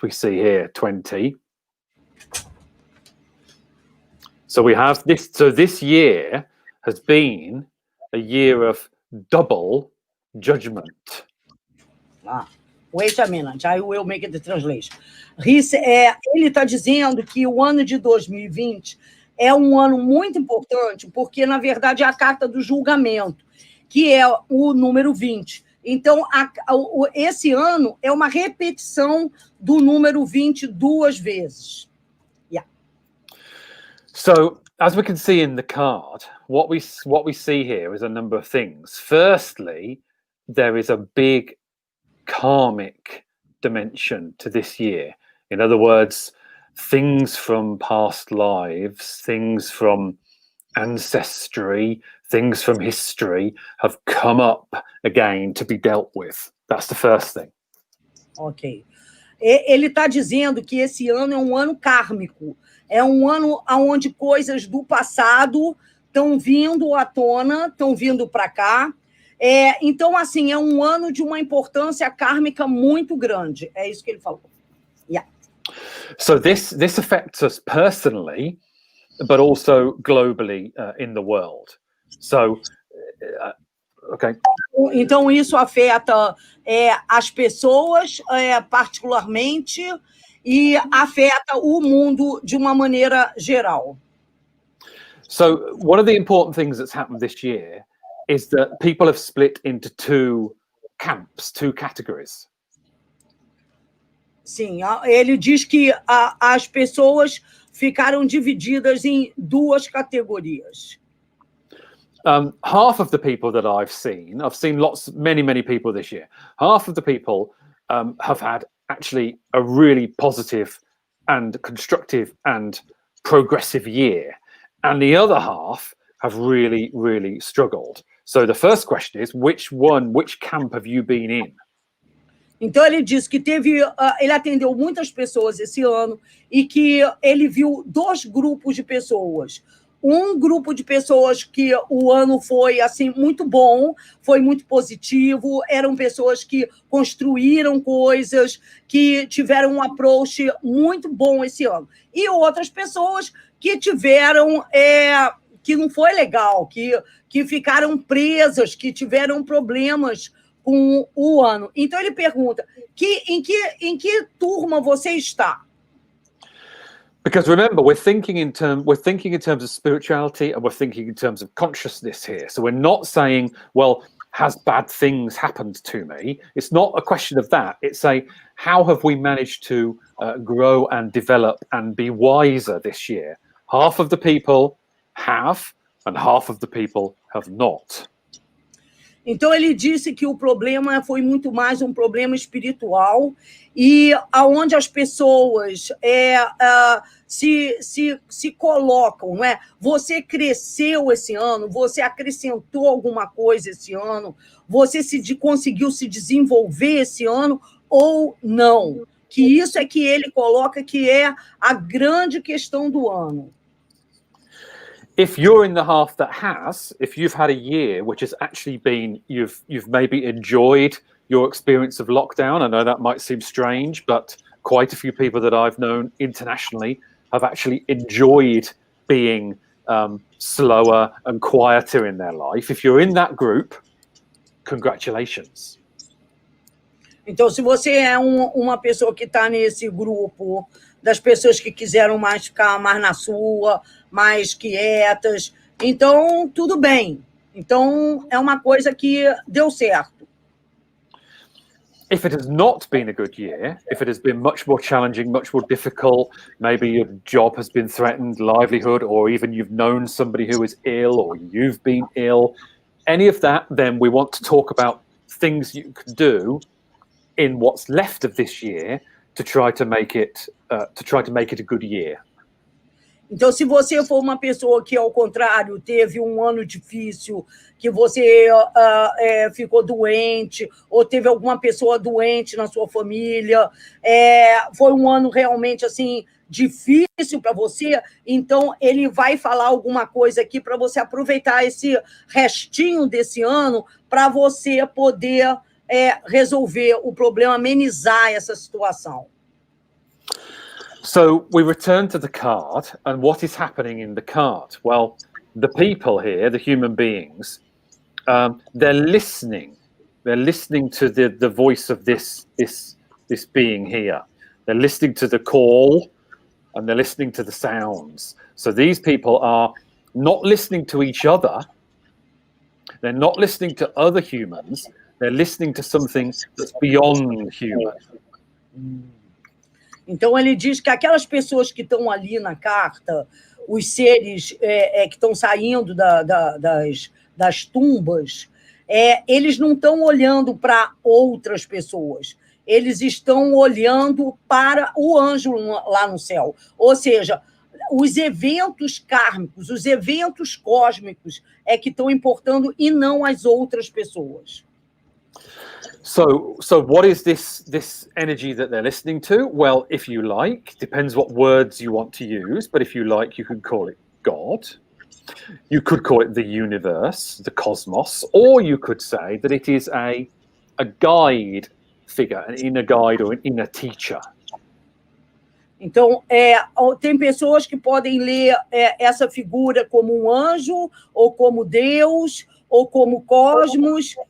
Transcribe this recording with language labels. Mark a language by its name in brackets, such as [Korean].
[English] We see here 20. So we have this. So this year has been a year of double judgment. Wait a minute, I will make the translation. [Portuguese] Ele está dizendo que o ano de 2020 é um ano muito importante, porque, na verdade, é a carta do julgamento, que é o número 20. Então, esse ano é uma repetição do número 20 duas vezes. [English] Yeah. So, as we can see in the card, what we see here is a number of things. Firstly, there is a big karmic dimension to this year. In other words, things from past lives, things from ancestry, things from history have come up again to be dealt with. That's the first thing. Ok. [Portuguese] Ele está dizendo que esse ano é um ano kármico. É um ano onde coisas do passado estão vindo à tona, estão vindo para cá. Então, assim, é um ano de uma importância kármica muito grande. É isso que ele falou. Yeah. [English] So this affects us personally, but also globally in the world. So, okay. [Portuguese] Então, isso afeta as pessoas particularmente e afeta o mundo de uma maneira geral. [English] So one of the important things that's happened this year is that people have split into two camps, two categories. [Portuguese] Sim, ele diz que as pessoas ficaram divididas em duas categorias. [English] Half of the people that I've seen many people this year. Half of the people have had actually a really positive and constructive and progressive year, and the other half have really struggled. So the first question is, which camp have you been in? [Portuguese] Então, ele disse que ele atendeu muitas pessoas esse ano e que ele viu 2 grupos de pessoas. Um grupo de pessoas que o ano foi assim muito bom, foi muito positivo, eram pessoas que construíram coisas, que tiveram um approach muito bom esse ano. E outras pessoas que tiveram, que não foi legal, que ficaram presas, que tiveram problemas com o ano. Então, ele pergunta, em que turma você está? [English] Because remember, we're thinking in terms of spirituality, and we're thinking in terms of consciousness here. So we're not saying, well, has bad things happened to me? It's not a question of that. It's how have we managed to grow and develop and be wiser this year? Half of the people have, and half of the people have not. [Portuguese] Então, ele disse que o problema foi muito mais um problema espiritual e aonde as pessoas se colocam, não é? Você cresceu esse ano, você acrescentou alguma coisa esse ano, você conseguiu se desenvolver esse ano ou não? Que isso é que ele coloca que é a grande questão do ano. [English] If you're in the half that has, if you've had a year which has actually been, you've maybe enjoyed your experience of lockdown. I know that might seem strange, but quite a few people that I've known internationally have actually enjoyed being slower and quieter in their life. If you're in that group, congratulations. [Portuguese] Então, se você é uma pessoa que está nesse grupo das pessoas que quiseram ficar mais na sua, mais quietas, então tudo bem. Então é uma coisa que deu certo. [English] If it has not been a good year, if it has been much more challenging, much more difficult, maybe your job has been threatened, livelihood, or even you've known somebody who is ill or you've been ill, any of that, then we want to talk about things you can do in what's left of this year to try to make it a good year. [Portuguese] Então, se você for uma pessoa que, ao contrário, teve um ano difícil, que você ficou doente, ou teve alguma pessoa doente na sua família, foi um ano realmente assim difícil para você, então ele vai falar alguma coisa aqui para você aproveitar esse restinho desse ano para você poder resolver o problema, amenizar essa situação. [English] So we return to the card, and what is happening in the card? Well, the people here, the human beings, they're listening. They're listening to the voice of this being here. They're listening to the call, and they're listening to the sounds. So these people are not listening to each other. They're not listening to other humans. They're listening to something that's beyond human. [Portuguese] Então, ele diz que aquelas pessoas que estão ali na carta, os seres que estão saindo das tumbas, eles não estão olhando para outras pessoas, eles estão olhando para o anjo lá no céu. Ou seja, os eventos kármicos, os eventos cósmicos que estão importando e não as outras pessoas. [English] So what is this energy that they're listening to? Well, if you like, depends what words you want to use, but if you like, you could call it God. You could call it the universe, the cosmos, or you could say that it is a guide figure, an inner guide or an inner teacher. [Portuguese] Então, tem pessoas que podem ler essa figura como um anjo, ou como Deus, ou como cosmos.